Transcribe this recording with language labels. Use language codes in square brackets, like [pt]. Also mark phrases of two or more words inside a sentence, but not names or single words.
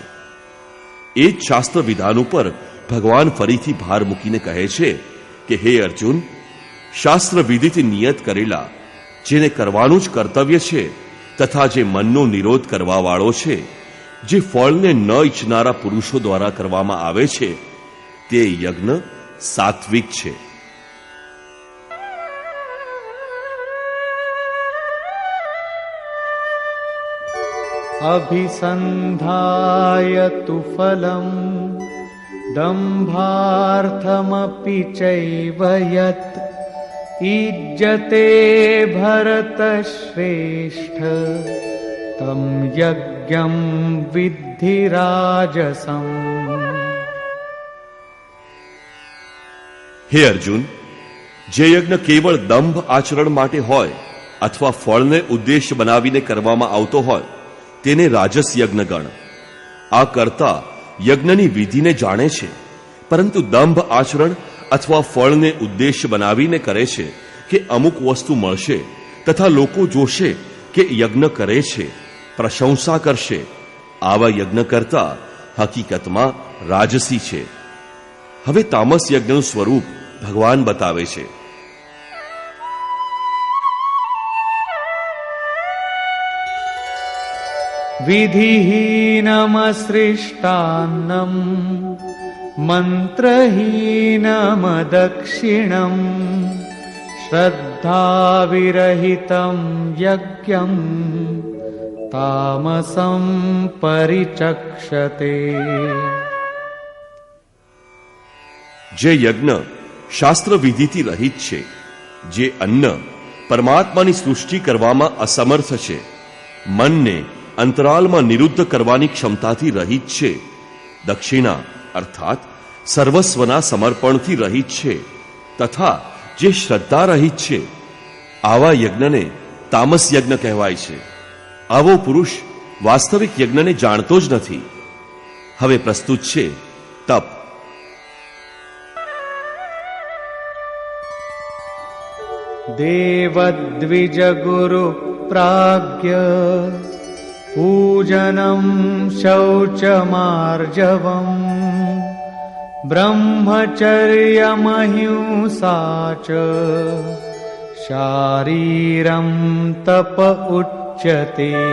[gu] એ જ શાસ્ત્ર વિધાન ઉપર ભગવાન ફરીથી ભાર મૂકીને કહે છે કે હે અર્જુન, શાસ્ત્ર વિધિથી નિયત કરેલા, જેને કરવાનું જ કર્તવ્ય છે, તથા જે મનનો નિરોધ કરવા વાળો છે, જે ફળને ન ઈચ્છનારા પુરુષો દ્વારા કરવામાં આવે છે, તે યજ્ઞ સાત્વિક છે. [sa] अभिसन्धाय तु फलम् दम्भार्थमपि चैव यत् ईज्यते भरतश्रेष्ठ तं यज्ञं विद्धि राजसम्. [gu] હે અર્જુન, જે યજ્ઞ કેવળ દંભ આચરણ માટે હોય અથવા ફળને ઉદ્દેશ બનાવીને કરવામાં આવતો હોય, તેને રાજસ યજ્ઞ ગણ. આ કરતા યજ્ઞની વિધિને જાણે છે, પરંતુ દંભ આચરણ અથવા ફળને ઉદ્દેશ બનાવીને કરે છે કે અમુક વસ્તુ મળશે તથા લોકો જોશે કે યજ્ઞ કરે છે, પ્રશંસા કરશે, આવા યજ્ઞ કરતા હકીકતમાં રાજસી છે. હવે તામસ યજ્ઞનું સ્વરૂપ ભગવાન બતાવે છે. [sa] विधिहीनमसृष्टान्नम् मन्त्रहीनमदक्षिणम् श्रद्धाविरहितं यज्ञं तामसं परिचक्षते. [gu] જે યજ્ઞ શાસ્ત્ર વિધિથી રહિત છે, જે અન્ન પરમાત્માની સૃષ્ટિ કરવામાં અસમર્થ છે, મનને અંતરાલમાં નિરુદ્ધ કરવાની ક્ષમતાથી રહિત છે, દક્ષિણા અર્થાત સર્વસ્વના સમર્પણથી રહિત છે, તથા જે શ્રદ્ધા રહિત છે, આવા યજ્ઞને તામસ યજ્ઞ કહેવાય છે. આવો પુરુષ વાસ્તવિક યજ્ઞને જાણતો જ નથી. હવે પ્રસ્તુત છે તપ. [sa] देवद्विजगुरु प्राज्ञ पूजनं शौचमार्जवम् ब्रह्मचर्यमहिंसा च शारीरं तप उच्यते.